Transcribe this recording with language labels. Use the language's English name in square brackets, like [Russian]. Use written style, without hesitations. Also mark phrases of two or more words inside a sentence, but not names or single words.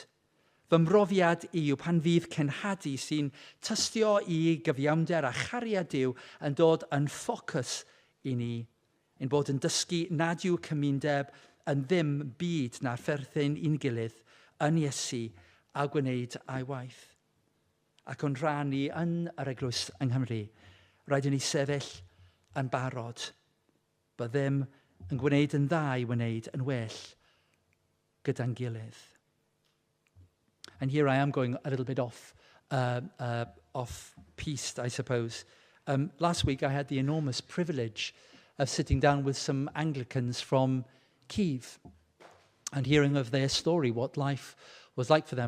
[Welsh] Fy mrofiad i yw pan fydd cenhadu sy'n tystio i gyfiawnder a chariad Duw yn dod yn ffocws i ni, ein bod yn dysgu nad yw cymundeb yn ddim byd na pherthyn i'n gilydd yn Iesu a gwneud a'i waith. Ac o'n rhannu yn yr eglwys yng Nghymru, rhaid i ni sefyll yn barod, byddem yn gwneud yn dda i wneud yn well gyda'n gilydd. [English] And here I am going a little bit off piste, I suppose. Last week I had the enormous privilege of sitting down with some Anglicans from Kyiv and hearing of their story, what life was like for them.